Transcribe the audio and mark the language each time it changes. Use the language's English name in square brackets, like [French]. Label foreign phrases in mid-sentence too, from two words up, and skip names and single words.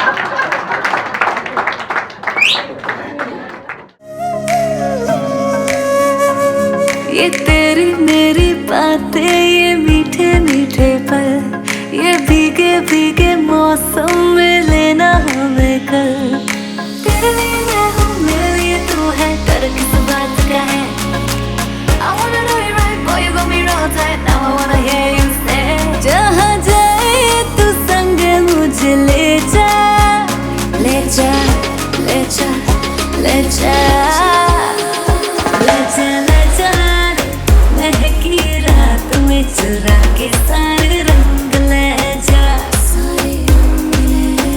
[Hindi] ये तेरी मेरी बातें, ये मीठे मीठे पल, ये भीगे भीगे मौसम में लेना हमें कल। तेरे लिए मैं हूँ, मेरे लिए तू है, डर किस बात का है? [English] I wanna know you right, boy, you got me wrong tight, now I wanna hear you say, [Hindi] जहाँ जाए तू संग मुझे ले जा, ले जा, ले जा, ले जा, ले जा, ले जा, महकी रात में चुरा के सारे रंग ले जा, सारे रंग ले